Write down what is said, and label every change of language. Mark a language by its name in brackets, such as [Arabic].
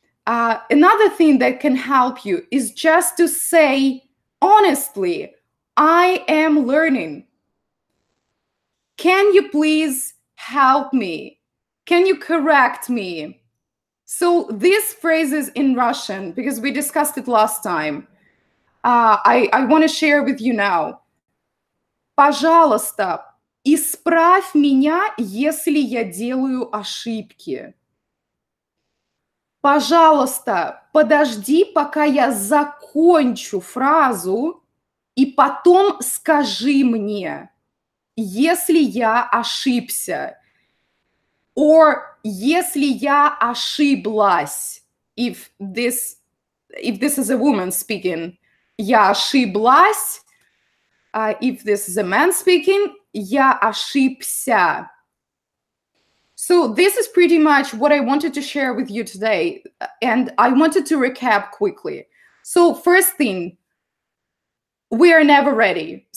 [English] Another thing that can help you is just to say honestly, I am learning. Can you please help me? Can you correct me? So these phrases in Russian, because we discussed it last time, I want to share with you now. [Russian] Пожалуйста, исправь меня, если я делаю ошибки. Пожалуйста, подожди, пока я закончу фразу, и потом скажи мне, если я ошибся. [English] Or [Russian] если я ошиблась. [English] If this is a woman speaking, [Russian] я ошиблась. [English] If this is a man speaking, [Russian] я ошибся. [English] So this is pretty much what I wanted to share with you today. And I wanted to recap quickly. So first thing, we are never ready.